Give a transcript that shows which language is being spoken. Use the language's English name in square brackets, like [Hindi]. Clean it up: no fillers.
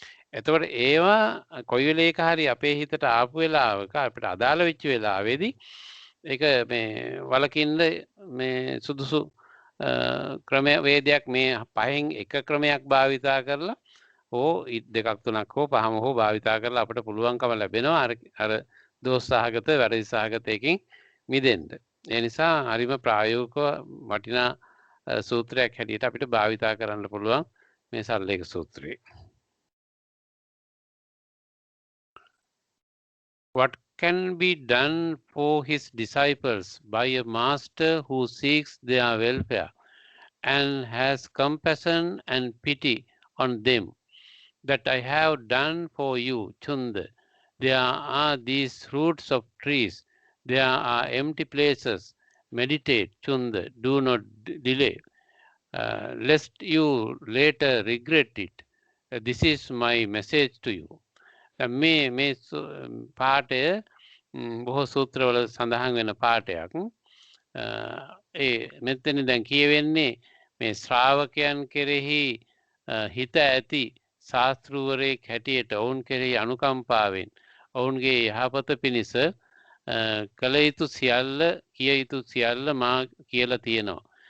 [Sinhala] එතකොට ඒවා කොයි වෙලේක හරි අපේ හිතට ආපු වෙලාවක අපිට අදාළ වෙච්ච වෙලාවේදී ඒක මේ වලකින්න මේ සුදුසු ක්‍රමවේදයක් මේ පහෙන් එක ක්‍රමයක් භාවිතා කරලා හෝ දෙකක් තුනක් හෝ පහම හෝ භාවිතා කරලා අපිට පුළුවන්කම ලැබෙනවා අර දෝෂසහගත වැරදි සහගතයකින් මිදෙන්න. ඒ නිසා හරිම ප්‍රායෝගිකව වටිනා සූත්‍රයක් හැටියට අපිට භාවිතා කරන්න පුළුවන් මේ සල්ලේක සූත්‍රය. [English] What can be done for his disciples by a master who seeks their welfare and has compassion and pity on them? That I have done for you, Chunda. There are these roots of trees. There are empty places. Meditate, Chunda. Do not delay, lest you later regret it. This is my message to you. [Sinhala] මේ පාඨය බොහෝ සූත්‍රවල සඳහන් වෙන පාඨයක්. ඒ මෙතන දැන් කියවෙන්නේ මේ ශ්‍රාවකයන් කෙරෙහි හිත ඇති ශාස්ත්‍රූවරයෙක් හැටියට ඔවුන් කෙරෙහි අනුකම්පාවෙන් ඔවුන්ගේ යහපත පිණිස කළ යුතු සියල්ල කිය යුතු සියල්ල මා කියලා තියෙනවා.